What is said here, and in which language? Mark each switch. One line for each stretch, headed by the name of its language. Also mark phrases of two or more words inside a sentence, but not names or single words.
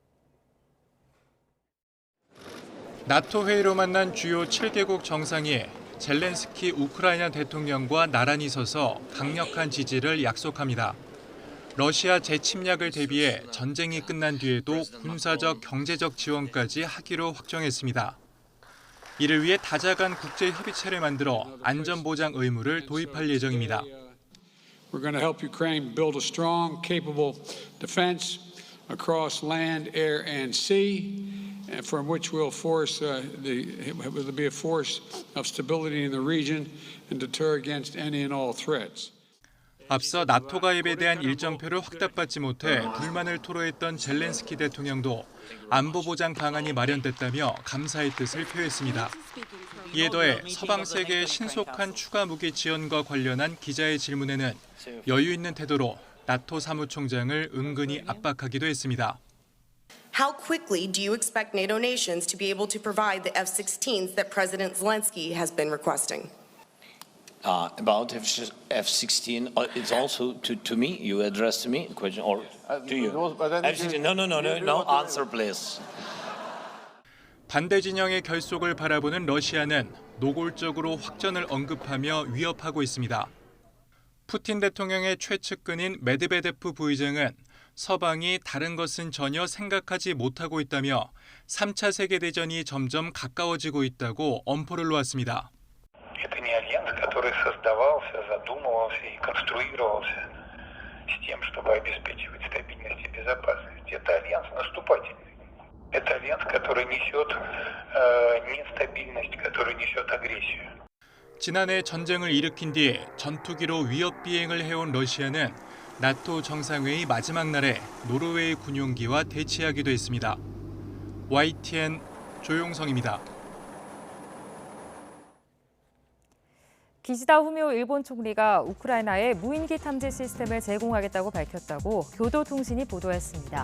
Korean: 나토 회의로 만난 주요 7개국 정상이 젤렌스키 우크라이나 대통령과 나란히 서서 강력한 지지를 약속합니다. 러시아 재침략을 대비해 전쟁이 끝난 뒤에도 군사적, 경제적 지원까지 하기로 확정했습니다. 이를 위해 다자간 국제 협의체를 만들어 안전보장 의무를 도입할 예정입니다.
English: We're going to help Ukraine build a strong, capable defense across land, air, and sea, from which we'll be a force of stability in the region and deter against any and all threats.
Korean: 앞서 나토 가입에 대한 일정표를 확답받지 못해 불만을 토로했던 젤렌스키 대통령도 안보 보장 방안이 마련됐다며 감사의 뜻을 표했습니다. 이에 더해 서방 세계의 신속한 추가 무기 지원과 관련한 기자의 질문에는 여유 있는 태도로 나토 사무총장을 은근히 압박하기도 했습니다.
English: How quickly do you expect NATO nations to be able to provide the F-16s that President Zelensky has been requesting? About F-16, it's also to me. You addressed me a question, or to you? F-16. No. Answer, please.
Korean: 반대 진영의 결속을 바라보는 러시아는 노골적으로 확전을 언급하며 위협하고 있습니다. 푸틴 대통령의 최측근인 메드베데프 부의장은 서방이 다른 것은 전혀 생각하지 못하고 있다며 3차 세계대전이 점점 가까워지고 있다고 엄포를 놓았습니다.
Russian: Это не альянс, который создавался, задумывался и конструировался с тем, чтобы обеспечивать стабильность и безопасность. Это альянс наступательный. Это альянс, который несет нестабильность, который несет агрессию.
Korean: 지난해 전쟁을 일으킨 뒤 전투기로 위협 비행을 해온 러시아는 나토 정상회의 마지막 날에 노르웨이 군용기와 대치하기도 했습니다. YTN 조용성입니다. 기시다 후미오 일본 총리가 우크라이나에 무인기 탐지 시스템을 제공하겠다고 밝혔다고 교도통신이 보도했습니다.